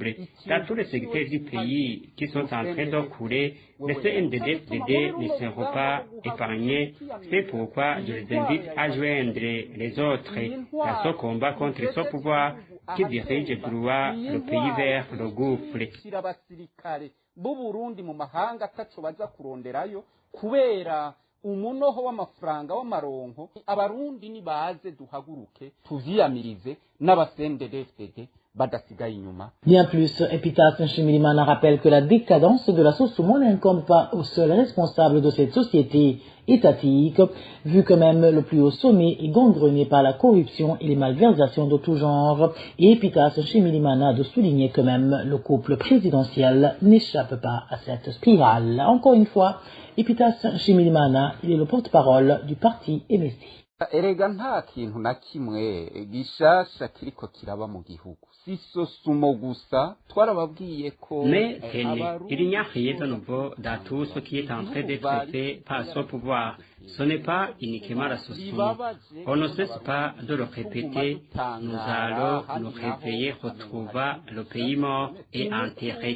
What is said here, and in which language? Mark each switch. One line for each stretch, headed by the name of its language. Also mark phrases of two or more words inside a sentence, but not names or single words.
French: Dans tous les secteurs du pays qui sont en train de couler, les CNDD-FDD ne seront pas épargnés. C'est pourquoi je les invite à joindre les autres dans ce combat contre ce pouvoir qui dirige droit le pays vers le gouffre.
Rundi: Umunoho w'amafaranga w'amaronko abarundi nibaze duhaguruke tuvyiyamirize n'abasendedefdede badasigaye inyuma.
French: Bien plus, Epitas Nshimirimana rappelle que la décadence de la Sosumo n'incombe pas au seul responsable de cette société étatique, vu que même le plus haut sommet est gangrené par la corruption et les malversations de tout genre. Et Epitas Nshimirimana de souligner que même le couple présidentiel n'échappe pas à cette spirale. Encore une fois, Epitas Nshimirimana, il est le porte-parole du parti MSD.
Rundi: Erega nta kintu na kimwe gishasha kiriko kiraba mu gihugu. Si Sosumo gusa twarababwiye ko
French: mais il n'y a rien de nouveau dans tout ce qui est en train d'être fait par ce pouvoir. Ce n'est pas uniquement la Sosumo. On ne cesse pas de le répéter. Nous allons nous réveiller, retrouver le pays mort et enterré.